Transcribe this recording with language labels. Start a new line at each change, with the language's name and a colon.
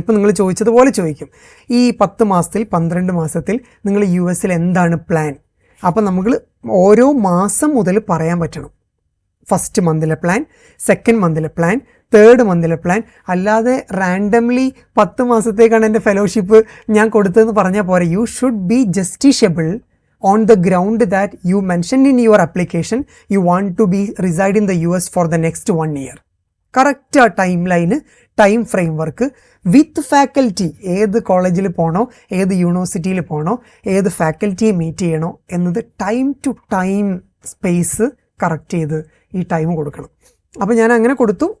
Malayalam: ഇപ്പോൾ നിങ്ങൾ ചോദിച്ചതുപോലെ ചോദിക്കും, ഈ 10 മാസത്തിൽ 12 മാസത്തിൽ നിങ്ങൾ US എന്താണ് പ്ലാൻ. അപ്പോൾ നമ്മൾ ഓരോ മാസം മുതൽ പറയാൻ പറ്റണം. First മന്തിലെ plan, second മന്തിലെ plan, third മന്തിലെ plan. അല്ലാതെ റാൻഡംലി 10 മാസത്തേക്കാണ് എൻ്റെ ഫെലോഷിപ്പ് ഞാൻ കൊടുത്തതെന്ന് പറഞ്ഞാൽ പോരെ.
English: You should be justifiable on the ground that you mentioned in your application you want to be reside in the US for the next 1 year.
Malayalam: Correct ആ time line, time frame work with faculty, ഏത് കോളേജിൽ പോകണോ, ഏത് യൂണിവേഴ്സിറ്റിയിൽ പോകണോ, ഏത് ഫാക്കൽറ്റിയെ meet ചെയ്യണോ എന്നത് time to time space correct ചെയ്ത് ഈ ടൈം കൊടുക്കണം. അപ്പോൾ ഞാൻ അങ്ങനെ കൊടുത്തു.